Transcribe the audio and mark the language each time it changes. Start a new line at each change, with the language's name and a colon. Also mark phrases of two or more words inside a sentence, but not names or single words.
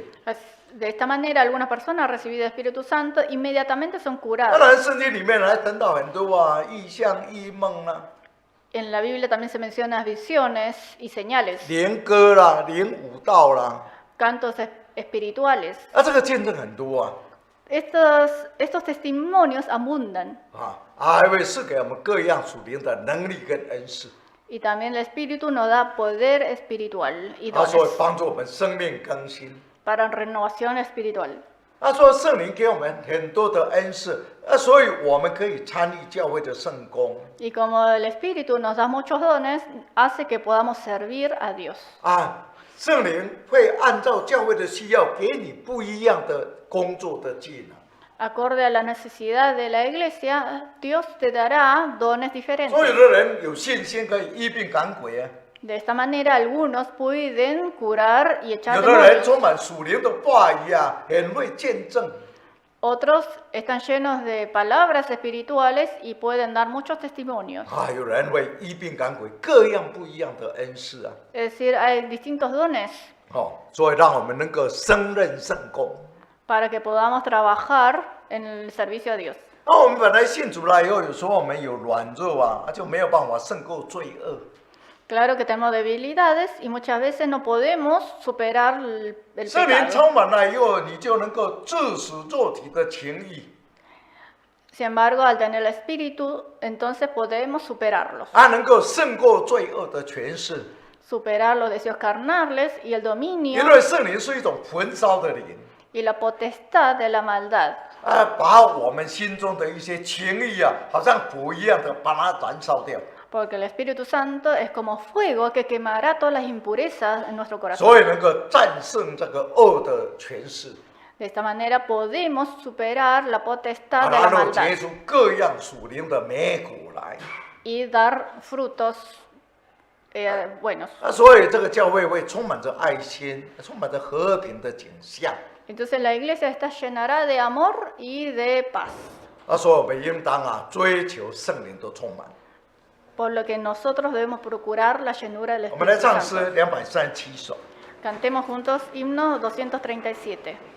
Spanish: De esta manera, algunas personas recibidas el Espíritu Santo inmediatamente son
Chinese: 当
Spanish: curadas.
Chinese: 然，圣经里面还谈到很多异象、异梦
Spanish: En la Biblia también se mencionan visiones y señales,
Chinese: 灵歌啦、灵舞道啦，
Spanish: cantos espirituales.
Chinese: 这个见证很多啊，
Spanish: Estos testimonios abundan
Chinese: 还会赐给我们各样属灵的能力跟恩赐，
Spanish: y también el Espíritu nos da poder espiritual y
Chinese: 所以
Spanish: dones
Chinese: 帮助我们生命更新。
Spanish: para renovación espiritual.
Chinese: 说圣灵给我们很多的恩赐，所以我们可以参与教会的圣工
Spanish: Y como el Espíritu nos da muchos dones, hace que podamos servir a Dios.
Chinese: 圣灵会按照教会的需要，给你不一样的工作的技能。
Spanish: Acorde a la necesidad de la iglesia, Dios te dará dones
Chinese: 所有
Spanish: diferentes.
Chinese: 的人有信心可以医病赶鬼啊，
Spanish: De esta manera, algunos pueden curar y
Chinese: 有
Spanish: echar
Chinese: 的人
Spanish: demonios.
Chinese: 充满属灵的话语啊，很会见证。
Spanish: Otros están llenos de palabras espirituales y pueden dar muchos testimonios.
Chinese: 有人会医病赶鬼，各样不一样的恩赐啊。
Spanish: Es decir, hay distintos dones
Chinese: 所以让我们能够胜任圣工。
Spanish: para que podamos trabajar en el servicio a Dios.
Chinese: 我们本来信主了以后，有时候我们有软弱啊，就没有办法胜过罪恶。
Spanish: Claro que tenemos debilidades y muchas veces no podemos superar el
Chinese: 圣灵
Spanish: pecado.
Chinese: 充满了以后，你就能够致死肉体的情欲
Spanish: Sin embargo, al tener el Espíritu, entonces podemos superarlos.
Chinese: 能够胜过罪恶的权势。
Spanish: Superar los deseos carnales y el dominio
Chinese: 因为圣灵是一种焚烧的灵，
Spanish: y la potestad de la maldad.
Chinese: 把我们心中的一些情欲啊，好像火一样的把它燃烧掉。
Spanish: Porque el Espíritu Santo es como fuego que quemará todas las impurezas en nuestro corazón.
Chinese: 所以能够战胜这个恶的权势，
Spanish: De esta manera podemos superar la potestad de la
Chinese: 然后
Spanish: maldad
Chinese: 结出各样属灵的美果来。
Spanish: y dar frutos buenos.
Chinese: 所以这个教会会充满着爱心，充满着和平的景象。
Spanish: Entonces la iglesia está llenará de amor y de paz.
Chinese: 所以我们应当追求圣灵的充满。
Spanish: Por lo que nosotros debemos procurar la llenura del
Chinese: 我们来
Spanish: Espíritu
Chinese: 唱
Spanish: Santo.
Chinese: 诗237首。
Spanish: Cantemos juntos himno 237.